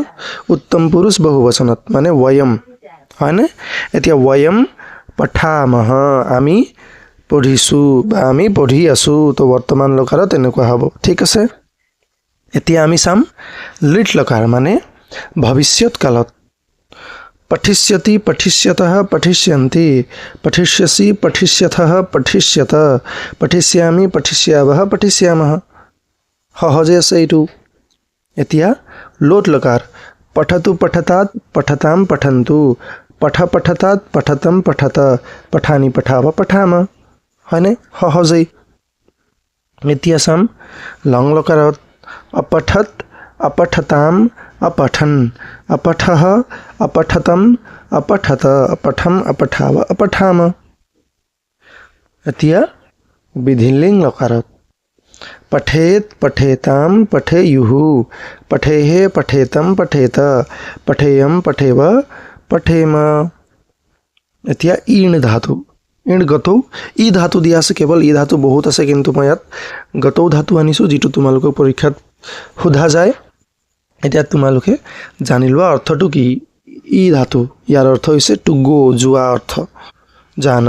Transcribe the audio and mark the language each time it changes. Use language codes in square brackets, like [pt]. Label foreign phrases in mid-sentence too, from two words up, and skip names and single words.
[as] উত্তম পুৰুষ বহুবচনত মানে वयम হয়নে। এতিয়া [sa] वयं पठामः [as] আমি পঢ়িছোঁ বা আমি পঢ়ি আছোঁ, তো বৰ্তমান লকাৰত এনেকুৱা হ'ব। ঠিক আছে। এতিয়া আমি চাম লিট লকাৰ মানে ভৱিষ্যৎ কালত। [sa] पठिष्यति, पठिष्यतः, पठिष्यन्ति, पठिष्यसि, पठिष्यथः, पठिष्यत, पठिष्यामि, पठिष्यावः, पठिष्यामः [as] সহজে আছে এইটো। এতিয়া লোট লকাৰ [sa] पठतु, पठतात्, पठतां, पठन्तु, पठ पठतात्, पठतं, पठत, पठानि, पठाव, पठाम [as] হয়নে, সহজেই। এতিয়া চাম লং লকাৰত [sa] अपठत, अपठताम, अपठन, अपठः, अपठतम, अपठत, अपठम, अपठाव, अपठाम। [as] এতিয়া বিধিলিং লকাৰত [sa] पठेत, पठेताम, पठेयुः, पठेः, पठेतम, पठेत, पठेयम, पठेव, पठेम। [as] এতিয়া ইণ ধাতু। [sa] इण् गतौ [as] ই ধাতু দিয়া আছে, কেৱল ই ধাতু বহুত আছে, কিন্তু মই ইয়াত গতৌ ধাতু আনিছোঁ যিটো তোমালোকৰ পৰীক্ষাত সোধা যায়। এতিয়া তোমালোকে জানি লোৱা অৰ্থটো কি। ই ধাতু ইয়াৰ অৰ্থ হৈছে [en] to go, [as] যোৱা অৰ্থ, জানা।